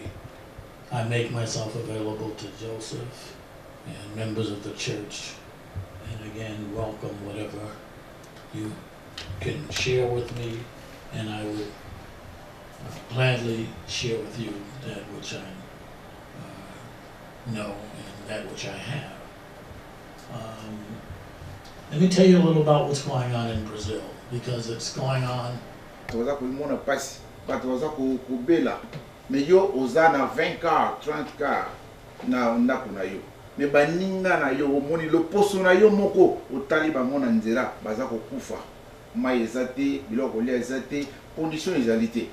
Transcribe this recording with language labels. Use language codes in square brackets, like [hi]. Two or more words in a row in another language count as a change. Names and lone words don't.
[en] I make myself available to Joseph and members of the church, and again, welcome whatever you can share with me, and I will gladly share with you that which I know and that which I have. Let me tell you a little about what's going on in Brazil, because it's going on. [ln] Toza kuimona pasi, but toza kubela. Me yo oza na 20 car, 30 car na ndako na yo. Me baninga na yo omoni loposo na yo moko otali bango na nzela baza kokufa. Mai ezate, biloko lia ezate, condition ezali te.